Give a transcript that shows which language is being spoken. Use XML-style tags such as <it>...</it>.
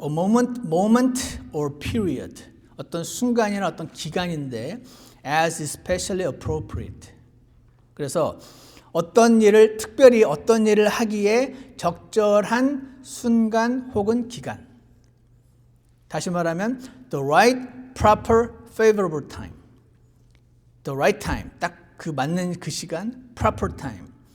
<en>A moment or period.</en> <ko>어떤 순간이나 어떤 기간인데</ko> <en>as especially appropriate.</en> <ko>그래서 특별히 어떤 일을 하기에 적절한 순간 혹은 기간. 다시 말하면</ko> <en>the right, proper, favorable time. The right time.</en> <ko>딱 그 맞는 그 시간,</ko> <en>proper time.</en>